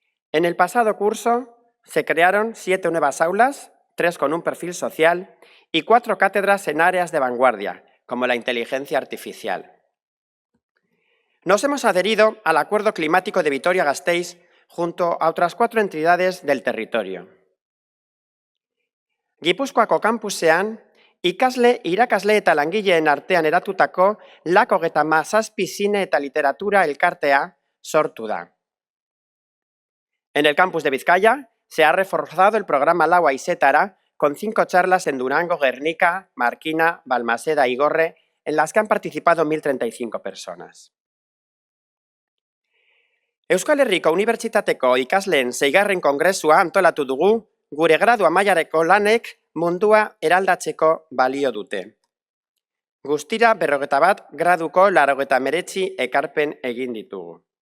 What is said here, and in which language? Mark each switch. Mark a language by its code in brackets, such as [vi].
[es] En el pasado curso se crearon 7 nuevas aulas, 3 con un perfil social y 4 cátedras en áreas de vanguardia, como la inteligencia artificial. Nos hemos adherido al Acuerdo Climático de Vitoria-Gasteiz junto a otras 4 entidades del territorio. [eu] Gipuzkoako kampusean, ikasle, irakasle eta langileen artean eratutako LAK 37 zine eta literatura elkartea sortu da. [es] En el campus de Vizcaya se ha reforzado el programa Lau Aizetara con 5 charlas en Durango, Gernika, Markina, Balmaseda y Gorre, en las que han participado 1.035 personas. [eu] Euskal Herriko Unibertsitateko ikasleen 6. kongresua antolatu dugu, gure gradua mailareko lanek mundua eraldatzeko balio dute. Guztira 51 graduko 89 ekarpen egin ditugu.